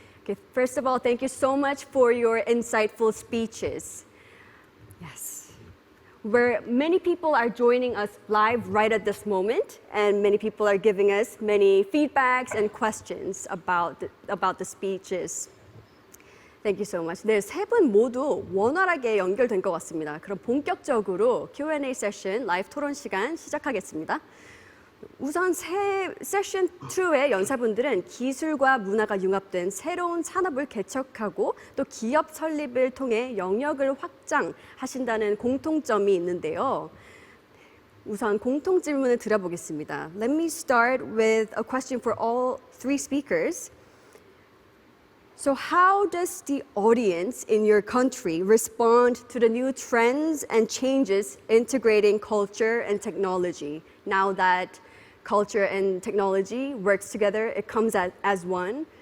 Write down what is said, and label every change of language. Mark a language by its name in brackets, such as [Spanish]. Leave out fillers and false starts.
[English] Okay, first of all, thank you so much for your insightful speeches. Yes. Where many people are joining us live right at this moment, and many people are giving us many feedbacks and questions about the speeches. Thank you so much. [Korean] 네, 세 분 모두 원활하게 연결된 것 같습니다. 그럼 본격적으로 Q&A 세션, 라이브 토론 시간 시작하겠습니다. 우선 세션 2의 연사분들은 기술과 문화가 융합된 새로운 산업을 개척하고 또 기업 설립을 통해 영역을 확장하신다는 공통점이 있는데요. 우선 공통 질문을 드려보겠습니다. [English] Let me start with a question for all 3 speakers. So how does the audience in your country respond to the new trends and changes integrating culture and technology? Now that culture and technology works together, it comes as one.